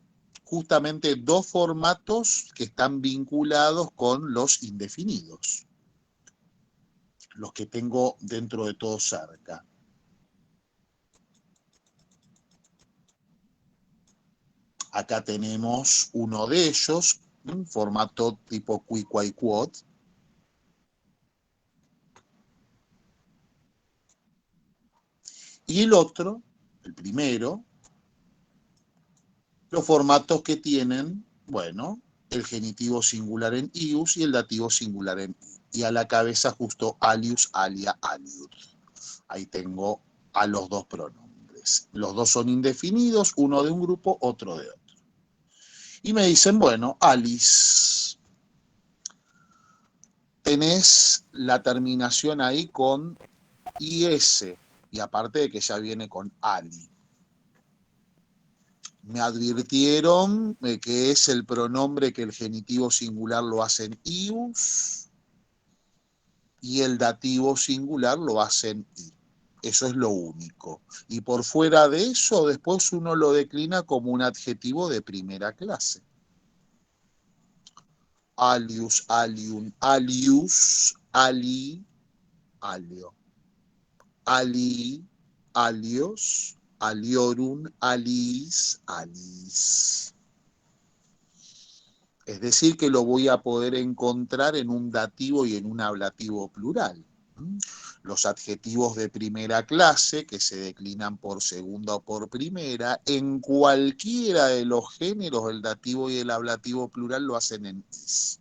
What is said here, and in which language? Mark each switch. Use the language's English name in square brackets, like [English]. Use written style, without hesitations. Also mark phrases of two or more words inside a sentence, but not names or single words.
[Spanish] Justamente dos formatos que están vinculados con los indefinidos, los que tengo dentro de todo cerca. Acá tenemos uno de ellos, un formato tipo [Latin] qui, quae, quod. [Spanish] Y el otro, el primero, los formatos que tienen, bueno, el genitivo singular en ius y el dativo singular en i. Y a la cabeza justo [Latin] alius, alia, aliud. [Spanish] Ahí tengo a los dos pronombres. Los dos son indefinidos, uno de un grupo, otro de otro. Y me dicen, bueno, alis. Tenés la terminación ahí con is, y aparte de que ya viene con ali. Me advirtieron que es el pronombre que el genitivo singular lo hace en ius y el dativo singular lo hace en i. Eso es lo único. Y por fuera de eso, después uno lo declina como un adjetivo de primera clase. [Latin] Alius, alium, alius, ali, alio. Ali, alios, aliorum, alis, alis. [Spanish] Es decir, que lo voy a poder encontrar en un dativo y en un ablativo plural. Los adjetivos de primera clase, que se declinan por segunda o por primera, en cualquiera de los géneros, el dativo y el ablativo plural lo hacen en is.